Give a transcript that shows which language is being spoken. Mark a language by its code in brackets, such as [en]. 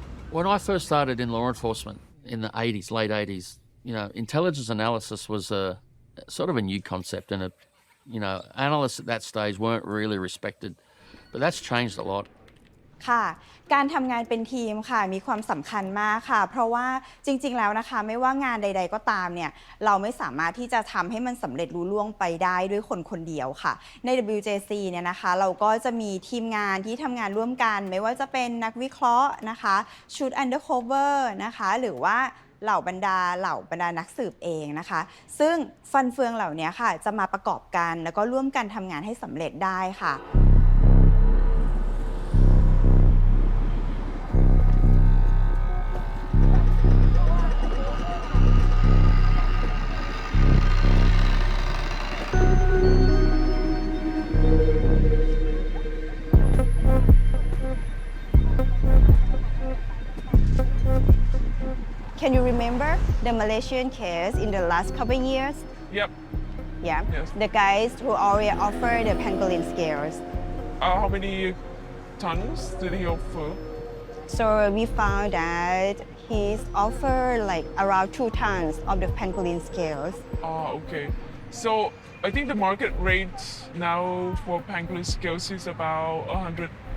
[en] When I first started in law enforcement in the 80s, late 80s, you know, intelligence analysis was a sort of a new concept, and analysts at that stage weren't really respected, but that's changed a lot. [th] ค่ะการทำงานเป็นทีมค่ะมีความสำคัญมากค่ะเพราะว่าจริงๆแล้วนะคะไม่ว่างานใดๆก็ตามเนี่ยเราไม่สามารถที่จะทำให้มันสำเร็จลุล่วงไปได้ด้วยคนคนเดียวค่ะใน WJC เนี่ยนะคะเราก็จะมีทีมงานที่ทำงานร่วมกันไม่ว่าจะเป็นนักวิเคราะห์นะคะชุด Undercover นะคะหรือว่า เหล่าบรรดานักสืบเองนะคะซึ่งฟันเฟืองเหล่านี้ค่ะจะมาประกอบ กันแล้วก็ร่วมกันทำงานให้สำเร็จได้ค่ะ [en] Can you remember the Malaysian case in the last couple of years? Yep. Yeah. Yes. The guys who already offer the pangolin scales. How many tons did he offer? So we found that he's offered like around 2 tons of the pangolin scales. Okay. So I think the market rate now for pangolin scales is about 100.